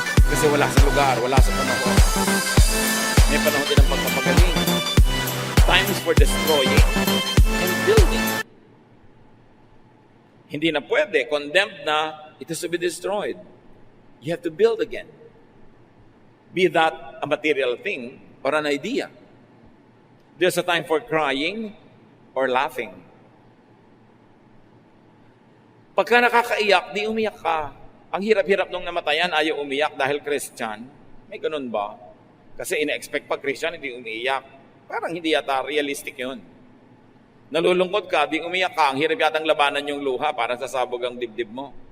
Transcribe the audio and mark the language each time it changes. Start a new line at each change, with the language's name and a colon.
Filipino: Kasi wala sa lugar, wala sa panahon. May panahon din ang pagpapagaling.
English: Times for destroying and building.
Filipino: Hindi na pwede. Condemned na,
English: it is to be destroyed. You have to build again. Be that a material thing or an idea. There's a time for crying or laughing.
Filipino: Pagka nakakaiyak, di umiyak ka. Ang hirap-hirap nung namatayan, ayaw umiyak dahil Christian. May ganun ba? Kasi ina-expect pag Christian, hindi umiiyak. Parang hindi yata realistic yun. Nalulungkot ka, di umiyak ka, ang hirap yatang labanan yung luha para sasabog ang dibdib mo.